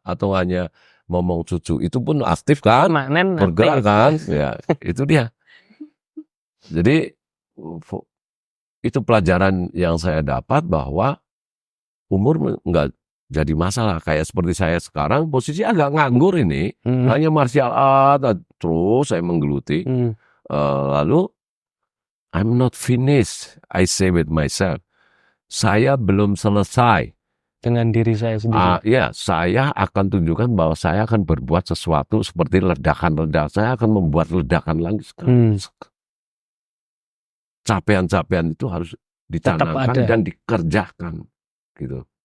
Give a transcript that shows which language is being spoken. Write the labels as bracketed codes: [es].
[id] Atau hanya ngomong cucu. Itu pun aktif kan? Bergerak kan? Ya, itu dia. Jadi, itu pelajaran yang saya dapat bahwa umur nggak jadi masalah. Kayak seperti saya sekarang, posisi agak nganggur ini. Hanya martial art, terus saya menggeluti. Lalu, [en] I'm not finished, I say with myself. [id] Saya belum selesai. Dengan diri saya sendiri. Ya, saya akan tunjukkan bahwa saya akan berbuat sesuatu seperti ledakan-ledakan. Saya akan membuat ledakan lagi sekarang. capaian-capaian itu harus dicanangkan dan dikerjakan gitu.